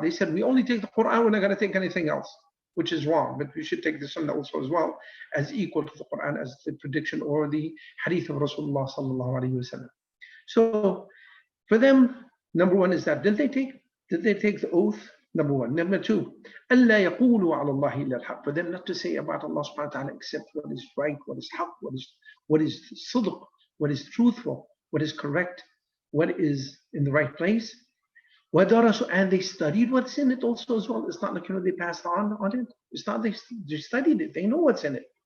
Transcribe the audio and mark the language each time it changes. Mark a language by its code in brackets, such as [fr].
[en] They said, we only take the Quran, we're not going to take anything else, which is wrong. But we should take the Sunnah also as well as equal to the Quran, as the prediction or the hadith of Rasulullah sallallahu alaihi wasallam. So for them, number one is that did they take the oath? Number one. Number two, [ar] أَلَّا يَقُولُوا عَلَى اللَّهِ إِلَّا الْحَقِّ. [en] For them not to say about Allah subhanahu wa ta'ala except what is right, what is haqq, what is sidq, what is truthful, what is correct, what is in the right place. [ar] وَدَرَسُوا. [en] And they studied what's in it also as well. It's not like they passed on it. It's not they studied it. They know what's in it.